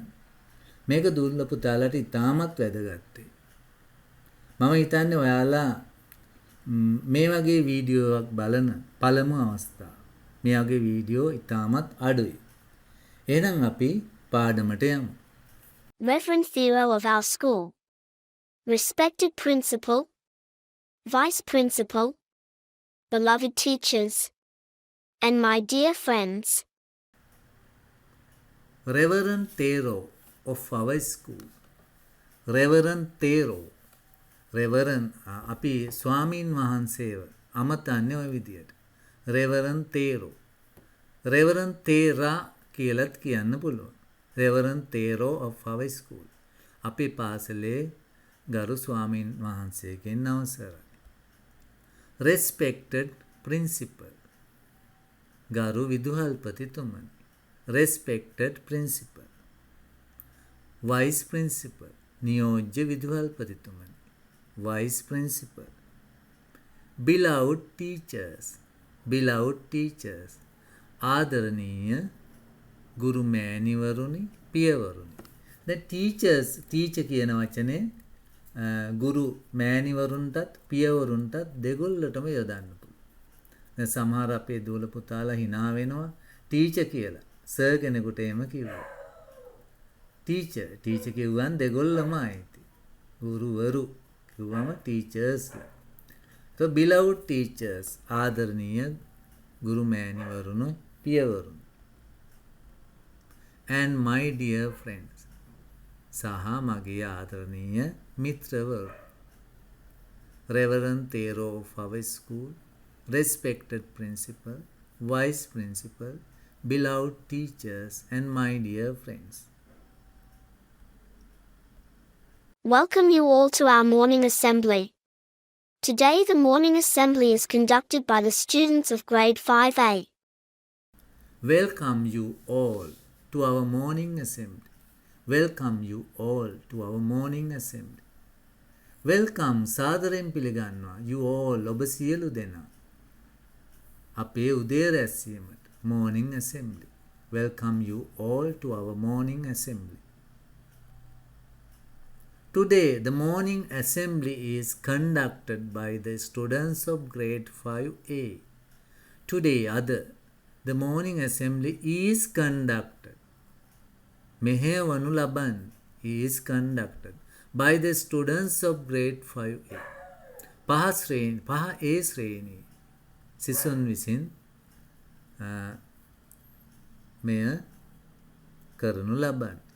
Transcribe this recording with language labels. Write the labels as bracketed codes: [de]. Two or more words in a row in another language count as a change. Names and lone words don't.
[si] මේක දූල පුතාලාට ඉතාමත් වැදගත්. මම හිතන්නේ ඔයාලා මේ වගේ වීඩියෝවක් බලන පළමු අවස්ථාව. මේ වගේ වීඩියෝ ඉතාමත් අඩුයි. එහෙනම් අපි පාඩමට යමු. [en] Reverend Theo of our school. Respected Principal, Vice Principal, beloved teachers, and my dear friends. Reverend Theo of our school. [si] Reverend Theo. Reverend අපි ස්වාමීන් වහන්සේව අමතන්නේ ওই විදියට. Reverend Theo. Reverend Thera කියලාත් කියන්න පුළුවන්. [en] Reverend Theo of our school. [si] අපි පාසලේ ගරු ස්වාමීන් වහන්සේගෙන් අවසරයි. [en] Respected principal. [si] ගරු විදුහල්පතිතුමනි. [en] Respected principal. Vice principal. [si] නියෝජ්‍ය විදුහල්පතිතුමනි. [en] Vice principal. Beloved teachers. Beloved teachers. [si] ආදරණීය ගුරු මෑණිවරුනි පියවරුනි. දැන් [en] teachers teacher [si] කියන වචනේ ගුරු මෑණිවරුන්ටත් පියවරුන්ටත් දෙගොල්ලටම යොදන්න පුළුවන්. දැන් සමහර අපේ දූල පුතාලා hina වෙනවා teacher කියලා. සර් කෙනෙකුට එහෙම කිව්වා. teacher කිව්වන් දෙගොල්ලම ආйти. ගුරුවරු කිව්වම [en] teachers. So beloved teachers [si] ආදරණීය ගුරු මෑණිවරුනි පියවරුනි. [en] And my dear friends [si] සහ මගේ ආදරණීය මිත්‍රවරු. [en] Reverend Theo of our school, respected principal, vice principal, beloved teachers, and my dear friends. Welcome you all to our morning assembly. Today the morning assembly is conducted by the students of grade 5A. Welcome you all to our morning assembly. Welcome you all to our morning assembly. [si] Welcome සාදරයෙන් පිළිගන්නවා [en] you all [si] ඔබ සියලු දෙනා අපේ උදේ රැස්වීමට [en] morning assembly. Welcome you all to our morning assembly. Today the morning assembly is conducted by the students of grade 5A. Today the morning assembly is conducted. [si] මෙහෙවනු ලබන් [en] is conducted by the students of grade 5A. [si] පහ A ශ්‍රේණි සිසුන් විසින් මෙය කරනු ලබන්.